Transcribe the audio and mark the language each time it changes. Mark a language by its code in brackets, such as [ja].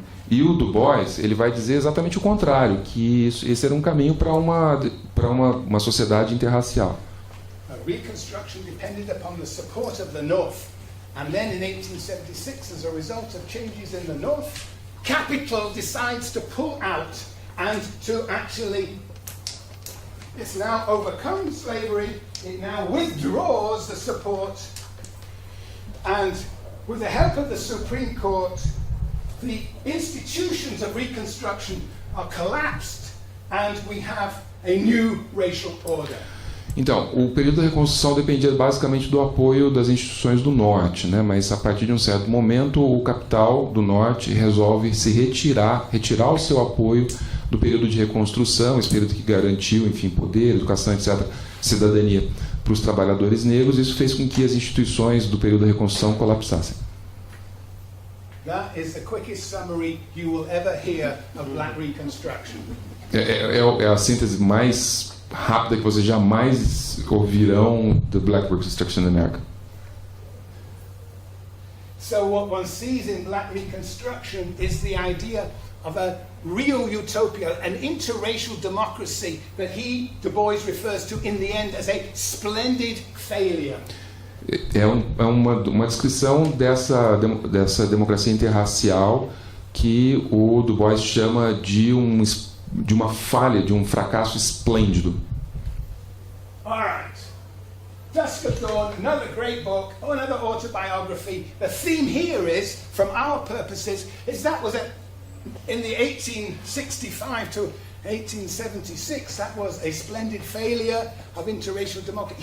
[pt] E o Du Bois, ele vai dizer exatamente o contrário, que esse era um caminho para uma sociedade interracial. [en] Reconstruction depended upon the support of the North. And then in 1876, as a result of changes in the North, capital decides to pull out and to actually, it's now overcome slavery, it now withdraws the support, and with the help of the Supreme Court, the institutions of Reconstruction are collapsed and we have a new racial order. [pt] Então, o período da reconstrução dependia basicamente do apoio das instituições do Norte, né? Mas a partir de um certo momento, o capital do Norte resolve se retirar o seu apoio do período de reconstrução, esse período que garantiu, enfim, poder, educação, etc., cidadania para os trabalhadores negros. Isso fez com que as instituições do período da reconstrução colapsassem. [en] That is the quickest summary you will ever hear of Black Reconstruction. [pt] É a síntese mais rápida que vocês jamais ouvirão do Black Reconstruction in America. [en] So what one sees in Black Reconstruction is the idea of a real utopia, an interracial democracy that Du Bois refers to in the end as a splendid failure. [pt] É uma descrição dessa democracia interracial que o Du Bois chama de uma falha, de um fracasso esplêndido. [en] All right. Dusk of Dawn, another great book, another autobiography. The theme here is, from our purposes, that was in the 1865 to 1876, that was a splendid failure of interracial democracy.